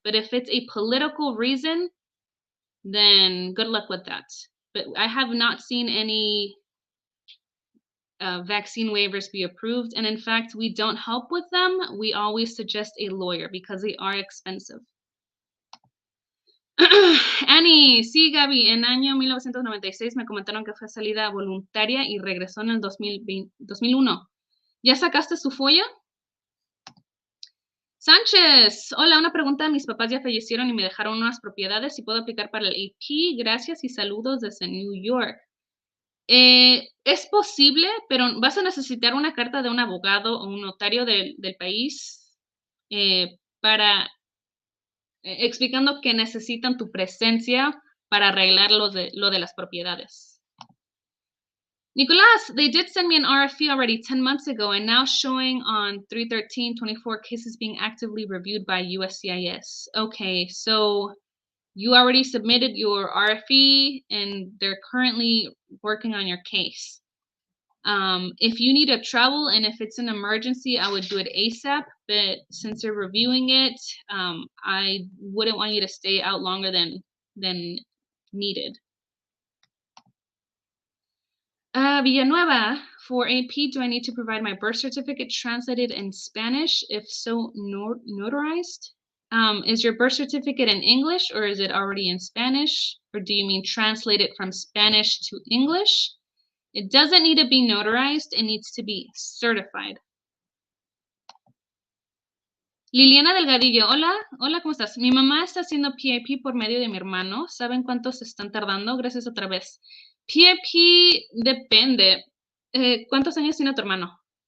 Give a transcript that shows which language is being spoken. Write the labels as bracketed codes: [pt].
[en] But if it's a political reason, then good luck with that. But I have not seen any vaccine waivers be approved. And in fact, we don't help with them. We always suggest a lawyer because they are expensive. [es] Annie, sí, Gaby, en año 1996 me comentaron que fue salida voluntaria y regresó en el 2001. ¿Ya sacaste su FOIA? Sánchez, hola, una pregunta. Mis papás ya fallecieron y me dejaron unas propiedades y puedo aplicar para el AP. Gracias y saludos desde New York. Es posible, pero vas a necesitar una carta de un abogado o un notario del país para explicando que necesitan tu presencia para arreglar lo de las propiedades. [en] Nicolas, they did send me an RFE already 10 months ago and now showing on 313, 24 cases being actively reviewed by USCIS. Okay, so you already submitted your RFE and they're currently working on your case. If you need to travel and if it's an emergency, I would do it ASAP, but since they're reviewing it, I wouldn't want you to stay out longer than needed. Villanueva, for AP, do I need to provide my birth certificate translated in Spanish? If so, notarized? Is your birth certificate in English or is it already in Spanish? Or do you mean translated from Spanish to English? It doesn't need to be notarized. It needs to be certified. [es] Liliana Delgadillo, hola, ¿cómo estás? Mi mamá está haciendo PAP por medio de mi hermano. ¿Saben cuántos se están tardando? Gracias otra vez. PAP depende. ¿Cuántos años tiene tu hermano?